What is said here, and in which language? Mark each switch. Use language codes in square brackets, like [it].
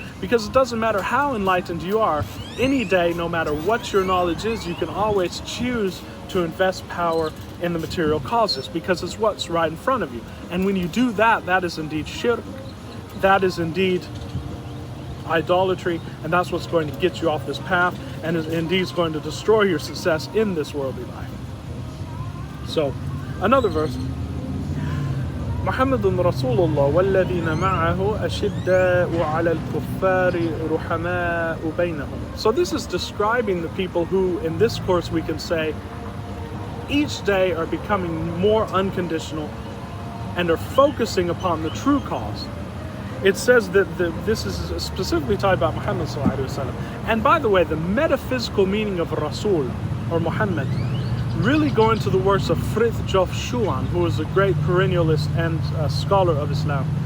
[en] Because it doesn't matter how enlightened you are, any day, no matter what your knowledge is, you can always choose to invest power in the material causes, because it's what's right in front of you. And when you do that, that is indeed shirk, that is indeed idolatry, and that's what's going to get you off this path, and is indeed going to destroy your success in this worldly life. So, another verse. [ar] محمد رسول الله والذين معه أشداء على الكفار رحماء بينهم. [en] So this is describing the people who, in this course we can say, each day are becoming more unconditional and are focusing upon the true cause. It says that this is specifically talking about Muhammad sallallahu alaihi wasallam. And by the way, the metaphysical meaning of Rasul or Muhammad really go into the works of Fridtjof Schuon, who is a great perennialist and scholar of Islam.